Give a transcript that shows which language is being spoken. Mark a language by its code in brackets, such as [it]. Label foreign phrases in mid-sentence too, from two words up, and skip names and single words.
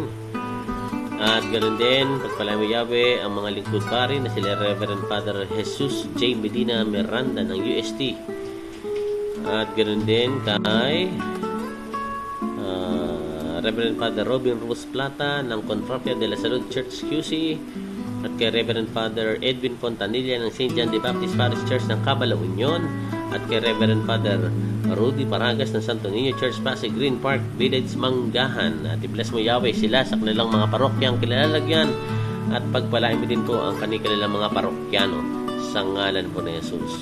[tl] At ganoon din, pagpalain mo, Yahweh, ang mga lingkod pari na sila Reverend Father Jesus J. Medina Miranda ng UST. At ganoon din kay Reverend Father Robin Rose Plata ng Confratria de la Salud Church QC. At kay Reverend Father Edwin Fontanilla ng St. John the Baptist Parish Church ng Cabala Union. At kay Reverend Father Rudy Paragas ng Santo Niño Church Pasig Green Park Village, Manggahan. At i-bless mo, Yahweh, sila sa kanilang mga parokyang kilalagyan, at pagpalain mo din po ang kanilang mga parokyano sa ngalan po ni Jesus.